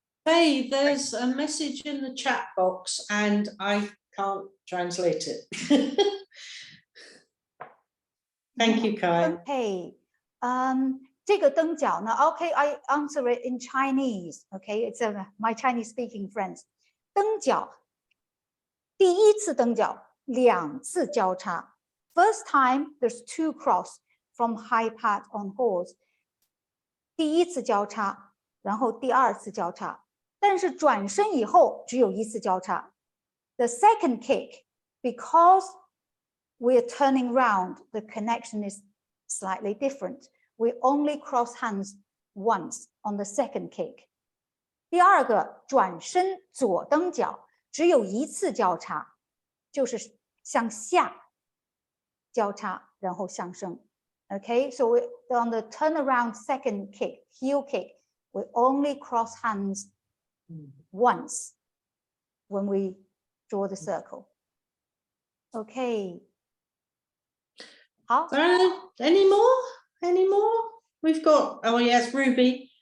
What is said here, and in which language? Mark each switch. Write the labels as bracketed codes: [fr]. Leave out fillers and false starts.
[en] Faye, there's a message in the chat box and I can't translate it. Thank you, Kai. Okay. [zh] 这个蹬脚呢 [en] okay, I answer it in Chinese. Okay, it's my Chinese speaking friends. [zh] 蹬脚，第一次蹬脚，两次交叉。 [en] First time, there's 2 cross from high part on horse. [zh] 第一次交叉，然后第二次交叉。但是转身以后只有一次交叉。 [en] The second kick, because we're turning round, the connection is slightly different. We only cross hands once on the second kick. [zh] 第二个转身左蹬脚，只有一次交叉，就是向下交叉，然后向上。 [en] Okay, so on the turnaround second kick, heel kick, we only cross hands once when we draw the circle. Okay. 好。 Any more? Any more? We've got, oh yes, Ruby.